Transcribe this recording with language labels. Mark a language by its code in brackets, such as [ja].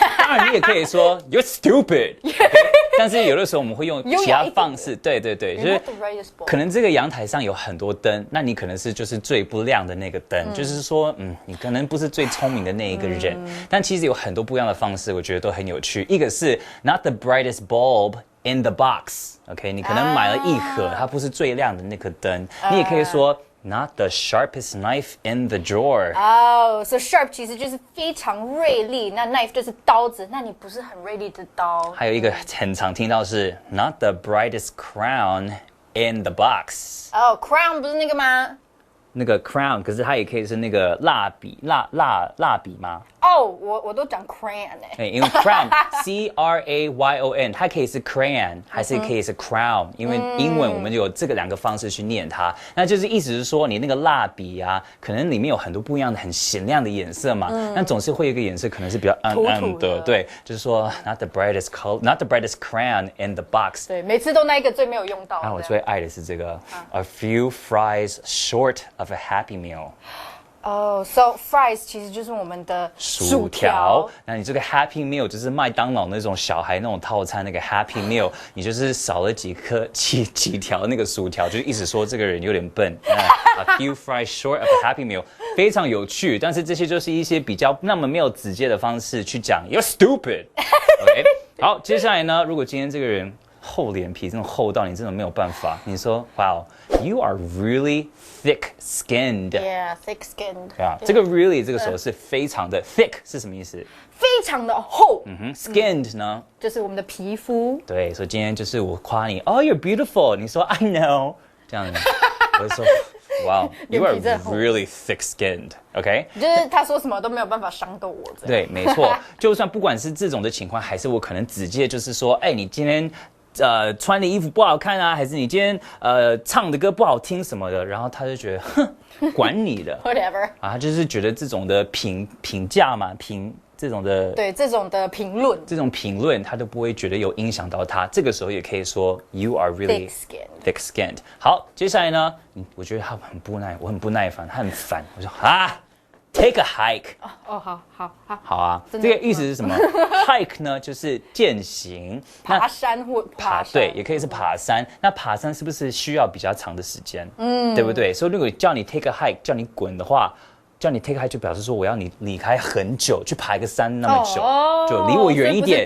[zh] 当然，你也可以说 You're stupid 。但是有的时候我们会用其他方式，对，就是可能这个阳台上有很多灯，那你可能是就是最不亮的那个灯，就是说，你可能不是最聪明的那一个人。但其实有很多不一样的方式，我觉得都很有趣。一个是 Not the brightest bulb in the box， OK， 你可能买了一盒，它不是最亮的那颗灯，你也可以说。 [en] Not the sharpest knife in the drawer. [zh] so sharp 其实就是非常锐利，那 knife 就是刀子，那你不是很锐利的刀。还有一个很常听到是 Not the brightest crown [en] in the box。 [zh] 哦，crown 不是那个吗？那个 crown， 可是它也可以是那个蜡笔吗？哦，我都讲 crayon 对，因为 crown C-R-A-Y-O-N， 它可以是 crayon， 还是可以是 crown，因为英文我们有这个2个方式去念它。那就是意思是说，你那个蜡笔啊，可能里面有很多不一样的、很显亮的颜色嘛。那总是会有一个颜色可能是比较暗的，对，就是说 not the brightest color, not the brightest crayon in the box。对，每次都那一个最没有用到。我最爱的是这个 ， a few fries short of a happy meal。哦、 so fries 其实就是我们的薯条。那你这个 Happy Meal 就是麦当劳那种小孩那种套餐那个 Happy Meal， 你就是少了几条那个薯条，就意思说这个人有点笨。 A few fries short of a Happy Meal，非常有趣，但是这些就是一些比较那么没有直接的方式去讲 You're stupid。 OK， 好，接下来呢，如果今天这个人厚脸皮，这种厚到你真的没有办法，你说 Wow， you are really thick-skinned。 Yeah, [en] thick-skinned。 [zh] 对啊，这个 really 这个时候是非常的 thick 是什么意思？非常的厚。 Skinned 呢？就是我们的皮肤。对，所以今天就是我夸你 ， Oh, you're beautiful。你说 I know，这样子，我就说 Wow, you are really thick-skinned。 OK，就是他说什么都没有办法伤到我。对，没错，就算不管是这种的情况，还是我可能直接就是说，哎，你今天。穿的衣服不好看啊，还是你今天唱的歌不好听什么的，然后他就觉得，哼，管你的 [en] ，whatever [zh] 啊，他就是觉得这种的评价嘛，这种的对这种的评论，他都不会觉得有影响到他。这个时候也可以說 You are really thick-skinned。好，接下來呢，我覺得他我很不耐煩，他很煩。 [en] 我說啊，take a hike。 [zh] 好啊，這個意思是什麼？hike 呢，就是健行，爬山或爬山，對，也可以是爬山。那爬山是不是需要比較長的時間？對不對？所以如果叫你 take a hike，叫你滾的話。叫你 take hike 就表示说我要你离开很久，去爬一个山那么久，就离我远一点。